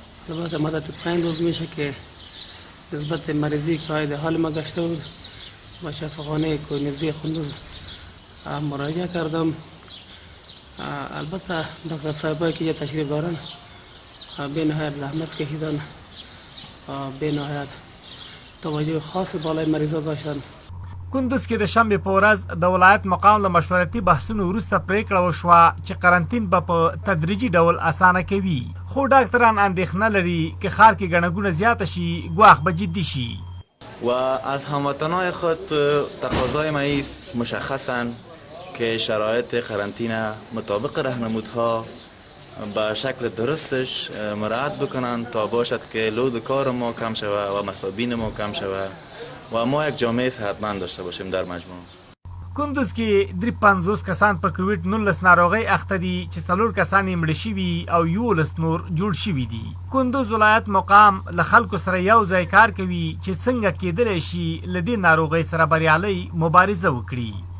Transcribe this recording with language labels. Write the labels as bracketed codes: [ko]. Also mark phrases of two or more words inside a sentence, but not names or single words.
[fa] البته مدت 5 روز میشه که نسبت مریضی که حال ما گشته بود با شفاخانه کوېډ 19 کندز مراجعه کردم. البته دکتر صاحبایی که تشریف دارن به نهایت زحمت کشیدن، به نهایت توجه خاص بالای مریضا داشتن. [ps] کندز کې د شنبې په ورځ د ولایت مقام له مشورتي بحثونو وروسته پریکړه وشوه چې قرنطین به په تدریجي ډول اسانه کوي، خو ډاکټران اندېښنه لري که ښار کې ګڼه ګوڼه زیاته شي ګواښ به جدي شي. [fa] و از هموطنهای خود تقاضای ما است مشخصاً که شرایط قرنطینه مطابق راهنمودها به شکل درستش مراعات بکنن تا باشد که لود کار ما کم شود و مصابین ما کم شود و ما یک جامعه صحتمند داشته باشیم در مجموع. [ps] کندز کې 53 کسان په کووید 19 ناروغۍ اخته دي چې 4 کسان یې مړه شوي او 11 نور جوړ شوي دي. کندز ولایت مقام له خلکو سره یو ځای کار کوي چې څنګه کېدلی شي له دې ناروغۍ سره بریالۍ مبارزه وکړي.